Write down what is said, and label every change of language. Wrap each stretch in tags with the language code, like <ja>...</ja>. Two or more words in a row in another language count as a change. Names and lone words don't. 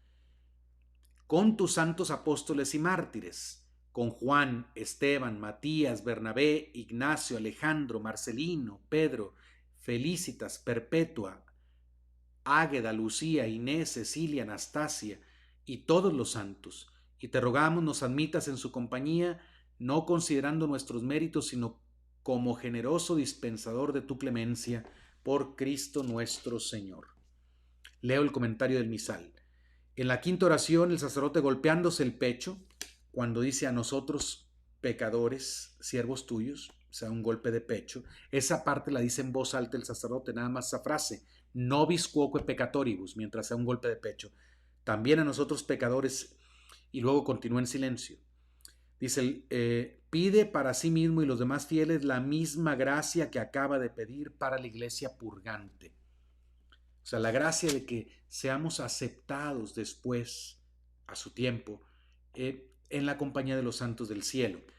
<es>con tus santos apóstoles y mártires, con Juan, Esteban, Matías, Bernabé, Ignacio, Alejandro, Marcelino, Pedro, Felicitas, Perpetua, Águeda, Lucía, Inés, Cecilia, Anastasia y todos los santos, y te rogamos nos admitas en su compañía, no considerando nuestros méritos, sino como generoso dispensador de tu clemencia, por Cristo nuestro Señor. Leo el comentario del misal. En la quinta oración, el sacerdote golpeándose el pecho, cuando dice a nosotros pecadores, siervos tuyos, o sea, un golpe de pecho, esa parte la dice en voz alta el sacerdote, nada más esa frase,</es> <la>nobis quoque peccatoribus,</la> <es>mientras sea un golpe de pecho. También a nosotros pecadores, y luego continúa en silencio. Dice, pide para sí mismo y los demás fieles la misma gracia que acaba de pedir para la iglesia purgante. O sea, la gracia de que seamos aceptados después, a su tiempo, en la compañía de los santos del cielo.</es>